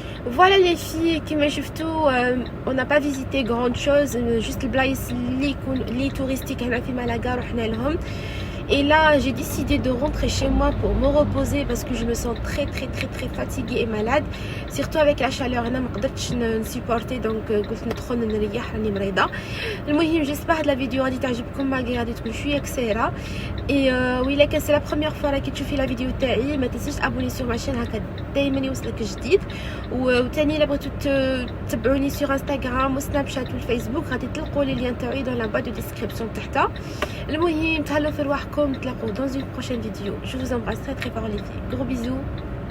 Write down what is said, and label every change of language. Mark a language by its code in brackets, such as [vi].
[fr] Voilà les filles, كما شفتوا on n'a pas visité grande chose, juste [ar] البلايص اللي [fr] touristique [ar] هنا في مالاغا رحنا لهم. [fr] Et là, j'ai décidé de rentrer chez moi pour me reposer parce que je me sens très fatiguée et malade. Surtout avec la chaleur, je ne pouvais pas supporter, donc [ar] قلت ندخل نريح راني مريضة. المهم [fr] j'espère que la vidéo [ar] غادي تعجبكم malgré غادي تكون شوية قصيرة. Et وإلا كان [fr] c'est la première fois [ar] راكي تشوفي la vidéo تاعي ما تنسيش تابوني sur ma chaîne هكا دايما يوصلك جديد. وثاني الا بغيتو تتبعوني sur Instagram وسناب شات والفيسبوك غادي تلقوا لي لين تاعي [fr] dans la barre de description [ar] تحت. المهم تهلاو في رواحكم. نتلاقاو [fr] dans une prochaine vidéo. Je vous embrasse très fort les filles. Gros bisous.